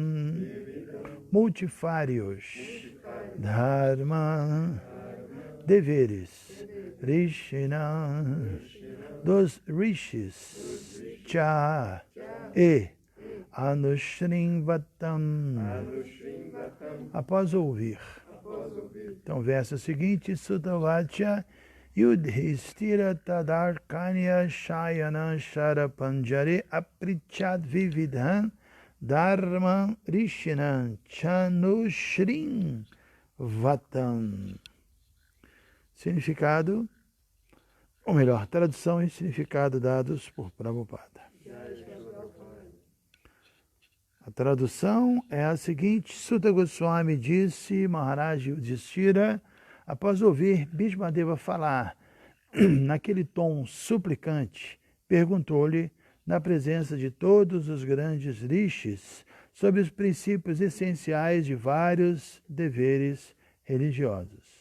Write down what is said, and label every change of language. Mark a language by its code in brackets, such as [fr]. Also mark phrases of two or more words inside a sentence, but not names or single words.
[pt] multifários, Dharma, deveres, Rishina, dos rishis, Cha, e Anushrinvatam, após ouvir. Então, verso seguinte, [sa] सूतउवाच युधिष्ठिर तदर्कण्य शयन शरपञ्जरे अपृच्छत् विविधान् धर्म ऋषिनान् चानुश्रिन् वतम्. [pt] Significado, ou melhor, tradução e significado dados por Prabhupada. A tradução é a seguinte: Sutta Goswami disse, Maharaj Yudhishthira, após ouvir Bhismadeva falar, naquele tom suplicante, perguntou-lhe, na presença de todos os grandes rishis, sobre os princípios essenciais de vários deveres religiosos.